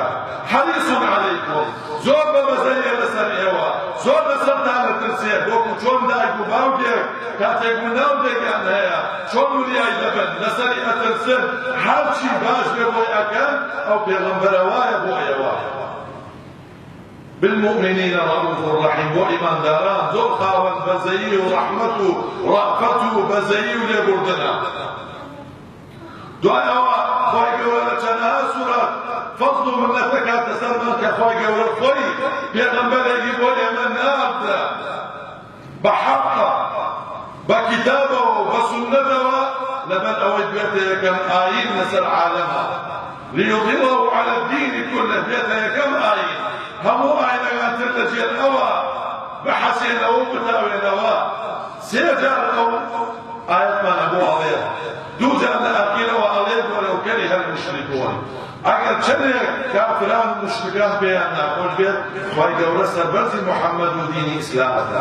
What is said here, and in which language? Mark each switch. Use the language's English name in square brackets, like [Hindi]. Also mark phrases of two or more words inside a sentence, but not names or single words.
[Arabic] حەریصون عەلەیکم، [Central Kurdish] زۆر بەبەزەیە لەسەر ئێوە، زۆر لەسەرتان ئەترسێت، وەکو چۆن دایک و باوکێک کاتێک منداڵێکیان هەیە چۆن وریای دەبن لەسەری ئەترسن، هەرچی باش بێ بۆی ئەکەن. ئەو پێغەمبەرە وایە بۆ ئێوە [Arabic] بالمؤمنين رؤوف رحيم، [Central Kurdish] بۆ ئیمانداران زۆر خاوەن بەزەیی و ڕەحمەت و ڕەفەت و بەزەیی و لێبوردنە. دوای ئەوە خوای گەورە لە چەندەها سوورەت فەضڵ و منەت دەکاتە سەرمان کە خوای گەورە خۆی پێغەمبەرێکی بۆ ئێمە ناردە بە حەقە، بە کتابەوە و بە سونەتەوە لەبەر ئەوەی بێتە یەکەم ئاین لەسەر عالەمە، [Arabic] ليظهره على الدين كله، [Central Kurdish] بێتە یەکەم ئاین. هەموو ئاینەکانتر لەجێر ئەوە بەحەسێنەوە و بتاوێنەوە. سێ جار ئەو ئایەتمانە بۆ ئەڵێت، دوو جار لە ئاخیرەوە ئەڵێت [Arabic] وەلەو کەرِهە المشركون، [Central Kurdish] ئەگەر چەندێک کافران و مشرکان پێیان ناخۆش بێت خوای گەورە سەربەرزی محەممەد و دینی ئیسلامەکە.